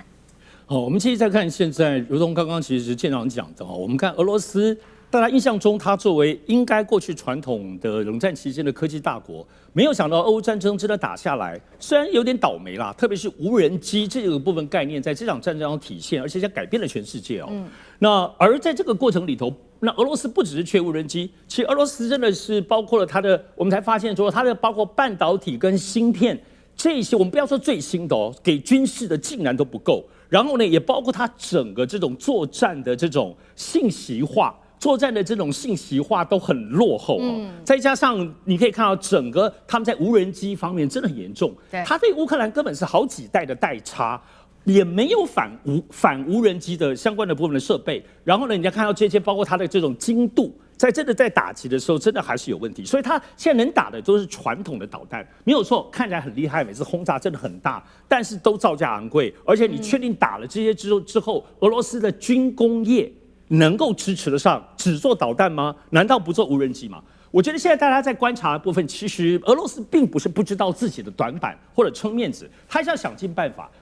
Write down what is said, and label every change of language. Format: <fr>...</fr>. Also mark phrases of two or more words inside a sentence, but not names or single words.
<zh>好，我們繼續再看現在，如同剛剛其實艦長講的哈，我們看俄羅斯，大家印象中它作為應該過去傳統的冷戰期間的科技大國，沒有想到俄烏戰爭真的打下來，雖然有點倒霉啦，特別是無人機這個部分概念在這場戰爭中體現，而且將改變了全世界哦。那而在這個過程裡頭，那俄羅斯不只是缺無人機，其實俄羅斯真的是包括了它的，我們才發現說它的包括半導體跟芯片這些，我們不要說最新的哦，給軍事的竟然都不夠。然後呢，也包括它整個這種作戰的這種信息化。作戰的這種信息化都很落後哦，再加上你可以看到整個他們在無人機方面真的很嚴重，他對烏克蘭根本是好幾代的代差，也沒有反無人機的相關的部分的設備。然後呢，你要看到這些包括它的這種精度，在真的在打擊的時候，真的還是有問題。所以他現在能打的都是傳統的導彈，沒有錯，看起來很厲害，每次轟炸真的很大，但是都造價昂貴。而且你確定打了這些之後，俄羅斯的軍工業能夠支持得上只做導彈嗎？難道不做無人機嗎？我覺得現在大家在觀察的部分，其實俄羅斯並不是不知道自己的短板或者撐面子，他是要想盡辦法。</zh>